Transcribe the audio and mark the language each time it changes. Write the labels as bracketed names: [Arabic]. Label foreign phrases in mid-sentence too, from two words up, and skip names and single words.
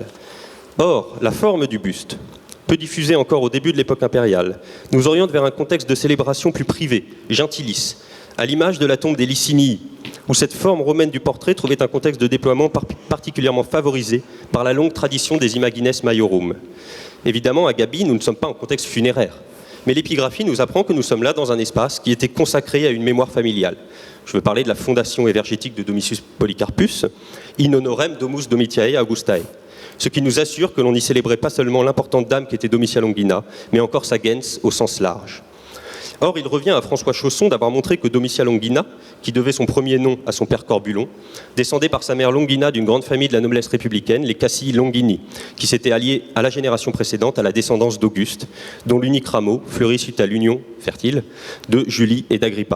[French] Or, la forme du buste, peu diffusée encore au début de l'époque impériale, nous oriente vers un contexte de célébration plus privé, gentilis, à l'image de la tombe des Licinii, où cette forme romaine du portrait trouvait un contexte de déploiement particulièrement favorisé par la longue tradition des [Latin] imagines maiorum. [French] Évidemment, à Gabi, nous ne sommes pas en contexte funéraire, mais l'épigraphie nous apprend que nous sommes là dans un espace qui était consacré à une mémoire familiale. Je veux parler de la fondation évergétique de Domitius Polycarpus, [Latin] in honorem domus Domitiae Augustae, [French] ce qui nous assure que l'on n'y célébrait pas seulement l'importante dame qu'était Domitia Longina, mais encore sa gens au sens large. Or, il revient à François Chausson d'avoir montré que Domitia Longina, qui devait son premier nom à son père Corbulon, descendait par sa mère Longina d'une grande famille de la noblesse républicaine, les Cassii Longini, qui s'étaient alliés à la génération précédente à la descendance d'Auguste, dont l'unique rameau fleurit suite à l'union fertile de Julie et d'Agrippa.